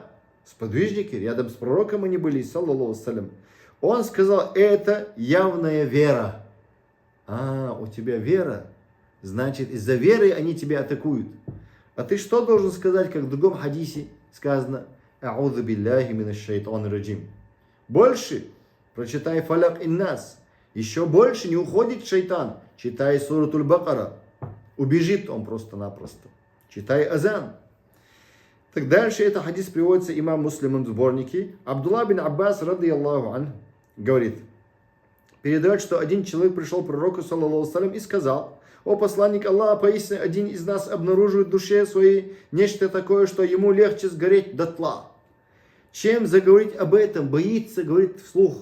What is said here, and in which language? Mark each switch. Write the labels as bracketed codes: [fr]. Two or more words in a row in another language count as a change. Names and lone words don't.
[ru] Сподвижники, рядом с пророком они были, [ar] صلى الله عليه. [ru] Он сказал, это явная вера. У тебя вера, значит, из-за веры они тебя атакуют. А ты что должен сказать, как в другом хадисе сказано, [ar] أعوذ بالله من الشيطان الرجيم. [ru] Больше прочитай фаляк иннас. Еще больше не уходит шайтан. Читай суратуль Бакара. Убежит он просто-напросто. Читай азан. Так дальше это хадис приводится имам Муслимом в сборнике. [ar] Абдулла бин Аббас, رضي الله عنه, [ru] говорит, передает, что один человек пришел к пророку, [ar] صلى الله عليه, [ru] и сказал, о посланник Аллаха, поистине один из нас обнаруживает в душе своей нечто такое, что ему легче сгореть дотла. Чем заговорить об этом, боится говорить вслух.